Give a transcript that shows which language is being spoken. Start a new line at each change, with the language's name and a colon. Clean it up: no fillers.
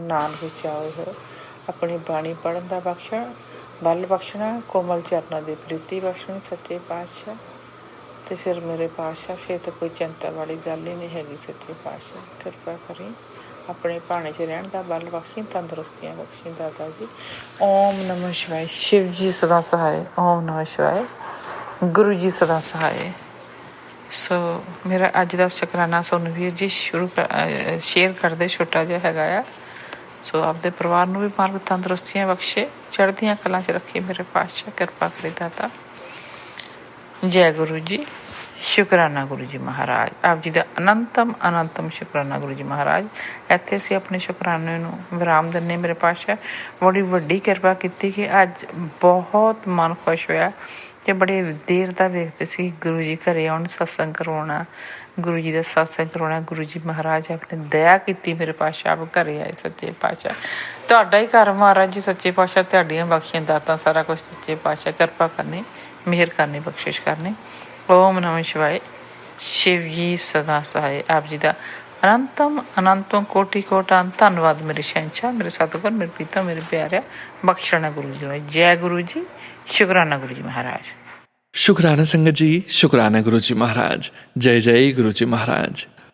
Punjabi: ਨਾਨਕ ਚਾਹੋ ਹੋ ਆਪਣੀ ਬਾਣੀ ਪੜ੍ਹਨ ਦਾ ਬਖਸ਼ਣ, ਬਲ ਬਖਸ਼ਣਾ, ਕੋਮਲ ਚਰਨਾਂ ਦੀ ਪ੍ਰੀਤੀ ਬਖਸ਼ਣੀ ਸੱਚੇ ਪਾਤਸ਼ਾਹ। ਤੇ ਫਿਰ ਮੇਰੇ ਪਾਤਸ਼ਾਹ ਫਿਰ ਤਾਂ ਕੋਈ ਚਿੰਤਾ ਵਾਲੀ ਗੱਲ ਹੀ ਨਹੀਂ ਹੈਗੀ। ਸੱਚੇ ਪਾਤਸ਼ਾਹ ਕਿਰਪਾ ਕਰੀ, ਆਪਣੇ ਭਾਣੇ 'ਚ ਰਹਿਣ ਦਾ ਬਲ ਬਖਸ਼ੀ, ਤੰਦਰੁਸਤੀਆਂ ਬਖਸ਼ੀ ਦਾਤਾ ਜੀ।
Hindi: ਓਮ ਨਮः शिवाय। शिव जी सदा सहाय। ਓਮ ਨਮः शिवाय। ਗੁਰੂ ਜੀ ਸਦਾ ਸਹਾय।
Punjabi: ਸੋ ਮੇਰਾ ਅੱਜ ਦਾ ਸ਼ੁਕਰਾਨਾ ਸੋਨੂੰ ਵੀਰ ਜੀ ਸ਼ੇਅਰ ਕਰਦੇ ਛੋਟਾ ਜਿਹਾ ਹੈਗਾ ਆ। ਸੋ ਆਪਦੇ ਪਰਿਵਾਰ ਨੂੰ ਵੀ ਮਾਲਕ ਤੰਦਰੁਸਤੀਆਂ ਬਖਸ਼ੇ, ਚੜ੍ਹਦੀਆਂ ਕਲਾਂ 'ਚ ਰੱਖੇ ਮੇਰੇ ਪਾਤਸ਼ਾਹ, ਕਿਰਪਾ ਕਰੇ ਦਾਤਾ। ਜੈ ਗੁਰੂ ਜੀ। ਸ਼ੁਕਰਾਨਾ ਗੁਰੂ ਜੀ ਮਹਾਰਾਜ, ਆਪ ਜੀ ਦਾ ਅਨੰਤਮ ਸ਼ੁਕਰਾਨਾ ਗੁਰੂ ਜੀ ਮਹਾਰਾਜ। ਇੱਥੇ ਅਸੀਂ ਆਪਣੇ ਸ਼ੁਕਰਾਨੇ ਨੂੰ ਵਿਰਾਮ ਦਿੰਦੇ। ਮੇਰੇ ਪਾਤਸ਼ਾਹ ਬੜੀ ਵੱਡੀ ਕਿਰਪਾ ਕੀਤੀ ਕਿ ਅੱਜ ਬਹੁਤ ਮਨ ਖੁਸ਼ ਹੋਇਆ ਕਿ ਬੜੇ ਦੇਰ ਦਾ ਵੇਖਦੇ ਸੀ ਗੁਰੂ ਜੀ ਘਰੇ ਆਉਣ, ਸਤਸੰਗ ਕਰਵਾਉਣਾ, ਗੁਰੂ ਜੀ ਦਾ ਸਤਸੰਗ ਕਰਵਾਉਣਾ। ਗੁਰੂ ਜੀ ਮਹਾਰਾਜ ਆਪਣੇ ਦਇਆ ਕੀਤੀ, ਮੇਰੇ ਪਾਤਸ਼ਾਹ ਆਪ ਘਰੇ ਆਏ। ਸੱਚੇ ਪਾਤਸ਼ਾਹ ਤੁਹਾਡਾ ਹੀ ਘਰ ਮਹਾਰਾਜ ਜੀ, ਸੱਚੇ ਪਾਤਸ਼ਾਹ ਤੁਹਾਡੀਆਂ ਬਖਸ਼ੀਆਂ ਦਾਤਾਂ ਸਾਰਾ ਕੁਛ ਸੱਚੇ ਪਾਤਸ਼ਾਹ ਕਿਰਪਾ ਕਰਨੀ, ਮਿਹਰ ਕਰਨੀ, ਬਖਸ਼ਿਸ਼ ਕਰਨੀ।
Hindi: ਓਮ ਨਮः शिवाय। शिव जी सदा सहाय। आप जी का अनंतम कोटि कोटि धन्यवाद मेरे शहनशाह, मेरे सतगुर, मेरे पिता, मेरे प्यारे बख्शना गुरु जी। जय गुरु जी। शुक्राना गुरु जी महाराज। शुक्राना संगत जी, शुक्राना गुरु जी महाराज। जय जय गुरु जी महाराज।